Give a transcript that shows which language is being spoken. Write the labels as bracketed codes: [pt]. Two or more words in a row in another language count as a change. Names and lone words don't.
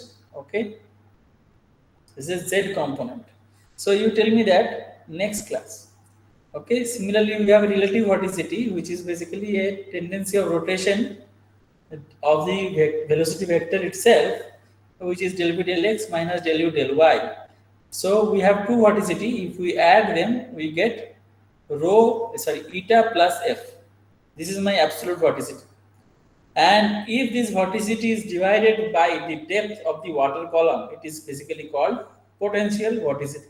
[en] Okay, this is z component. So you tell me that next class. Okay, similarly, we have relative vorticity, which is basically a tendency of rotation of the velocity vector itself, which is del v del x minus del u del y. So we have two vorticity. If we add them, we get eta plus f. This is my absolute vorticity. And if this vorticity is divided by the depth of the water column, it is basically called potential vorticity.